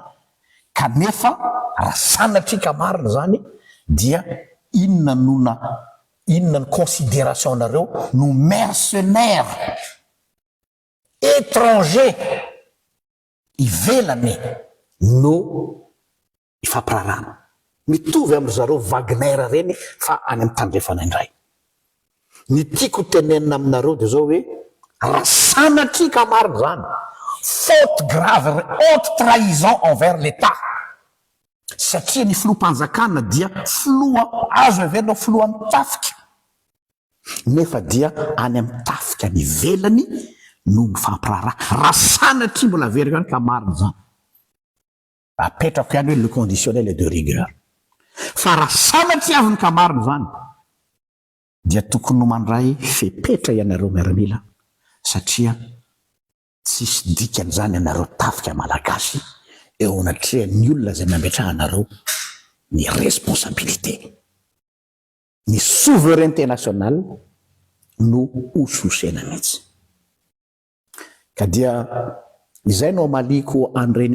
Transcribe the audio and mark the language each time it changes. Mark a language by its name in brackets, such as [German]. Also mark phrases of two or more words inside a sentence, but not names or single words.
[Malagasy] Kanefa raha sanatrika marina zany dia inona ny considération nareo no [French] mercenaire étranger [Malagasy] ivelany no ifampirarana. Mitovy amin'ny zareo Wagner reny fa any amin'ny tandrefana indray. Ny tiako tenenina aminareo dia zao hoe raha sanatrika marina zany [French] faute grave, haute trahison envers l'État. [Malagasy] Satria ny filohampanjakana dia filoha azo averinao filoha amin'ny tafika. Nefa dia any amin'ny tafika ny velany no mifampiraharaha raha sanatria mbola very any ka marina zany apetrako ihany hoe [French] le conditionnel de rigueur [Malagasy] fa raha sanatria avy ny ka marina zany dia tokony no mandray fepetra ianareo miaramila satria tsisy dikany zany ianareo tafika malagasy eo anatria ny olona zay mametrahanareo ny responsabilité ny [French] souveraineté nationale [Malagasy] no ososena mihitsy ka dia izay no amaliko an'ireny